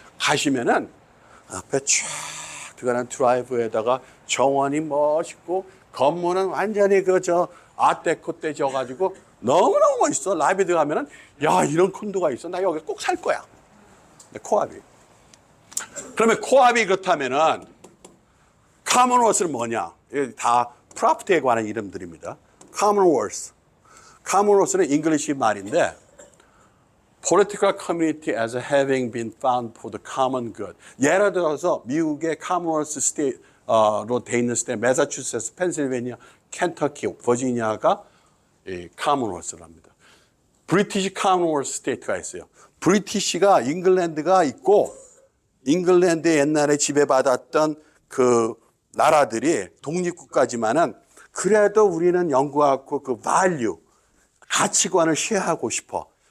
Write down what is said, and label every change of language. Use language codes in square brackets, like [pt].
[ko] 가시면은 앞에 쫙 들어가는 드라이브에다가 정원이 멋있고 건물은 완전히 그 저 아트데코 때 져가지고 너무너무 멋있어. 라이브에 들어가면은 야 이런 콘도가 있어. 나 여기 꼭 살 거야. 근데 코압이. 그러면 코압이 그렇다면은 카먼월스는 뭐냐? 이게 다 프로퍼티에 관한 이름들입니다. 카먼월스. 카먼월스는 잉글리시 말인데 [en] political community as having been found for the common good. [ko] 예를 들어서 미국의 카먼월스 스테이트로 돼 있는 스테이트, 매사추세츠, 펜실베니아, 켄터키, 버지니아가 이 카먼월스랍니다. 브리티시 카먼월스 스테이트가 있어요. 브리티시가 잉글랜드가 있고 잉글랜드 옛날에 지배받았던 그 나라들이 독립국가지만은 그래도 우리는 영국하고 그 value, 가치관을 쉐어하고 싶어.